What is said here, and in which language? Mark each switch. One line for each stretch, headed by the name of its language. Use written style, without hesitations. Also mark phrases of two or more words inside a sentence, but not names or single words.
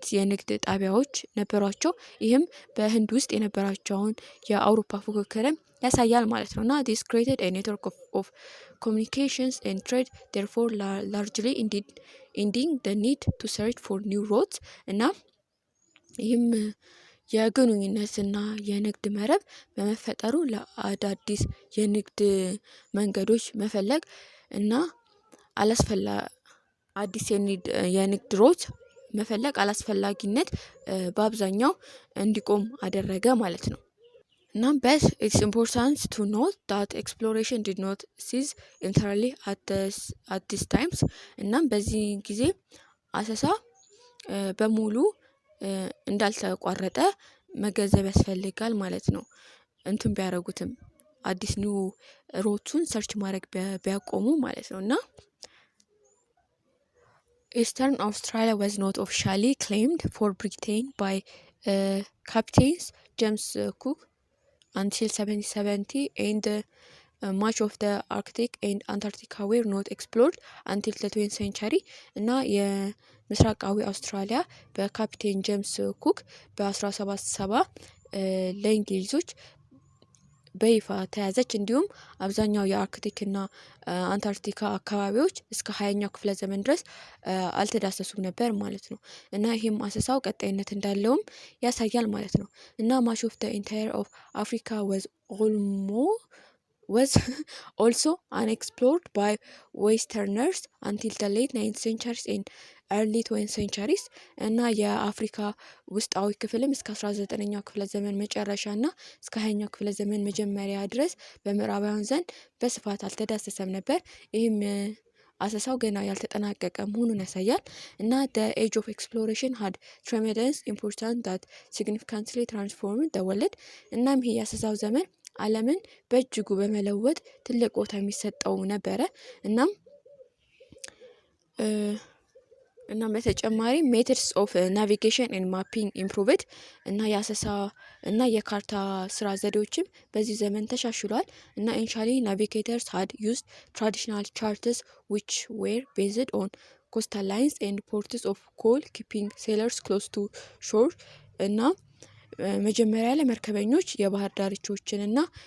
Amharic: የንግድ ጣቢያዎች ነበሯቸው። ይህም በህንድ ውስጥ የነበራቸውን የአውሮፓ ፉክክርም ያሳያል ማለት ነው። እና
English: this created a network of communications and trade therefore largely ending the need to search for new roads
Amharic: እና ይህም የግንኙነትና የንግድ መረብ በመፈጠሩ ለአዳዲስ የንግድ መንገዶች መፈለግ እና አዲስ የንግድ ሮት መፈለግ አላስፈላጊነት በአብዛኛው እንዲቆም አደረገ ማለት ነው። እናም
English: but it's important to note that exploration did not cease entirely at these times
Amharic: እናም በዚህ ጊዜ አሰሳ በሙሉ እንዳልተቋረጠ መገንዘብ ያስፈልጋል ማለት ነው። እንትን ቢያደርጉትም አዲስ ኒው ሮቱን ሰርች ማድረግ ቢያቆሙ ማለት ነው። እና
English: Eastern Australia was not officially claimed for Britain by Captains James Cook until 1770 and much of the Arctic and Antarctica were not explored until the 20th century
Amharic: እና የምስራቃዊ አውስትራሊያ በካፒቴን ጄምስ ኩክ በ1770 ለእንግሊዞች በይፋ ተያዘች። እንዲሁም አብዛኛው የአርክቲክ እና አንታርክቲካ አካባቢዎች እስከ 20ኛው ክፍለ ዘመን ድረስ አልተዳሰሱም ነበር ማለት ነው። እና ይህም አሰሳው ቀጣይነት እንዳለውም ያሳያል ማለት ነው። እና
English: much of the entire of Africa was also unexplored by Westerners until the late 19th centuries and early 20th centuries
Amharic: እና የአፍሪካ ውስጣዊ ክፍልም እስከ 19ኛው ክፍለ ዘመን መጨረሻ እና እስከ 20ኛው ክፍለ ዘመን መጀመሪያ ድረስ በምዕራባውያን ዘንድ በስፋት አልተዳሰሰም ነበር። ይህም አሰሳው ገና ያልተጠናቀቀ መሆኑን ያሳያል። እና
English: the age of exploration had tremendous importance that significantly transformed the world
Amharic: እናም ይህ የአሰሳው ዘመን ዓለምን በእጅጉ በመለወጥ ትልቅ ቦታ የሚሰጠው ነበረ። እናም በተጨማሪ
English: methods of navigation and mapping improved
Amharic: እና የአሰሳ እና የካርታ ስራ ዘዴዎችም በዚህ ዘመን ተሻሽሏል። እና
English: initially navigators had used traditional charts which were based on coastal lines and ports of call keeping sailors close to shore
Amharic: እና መጀመሪያ ላይ መርከበኞች የባህር ዳርቻዎችን እና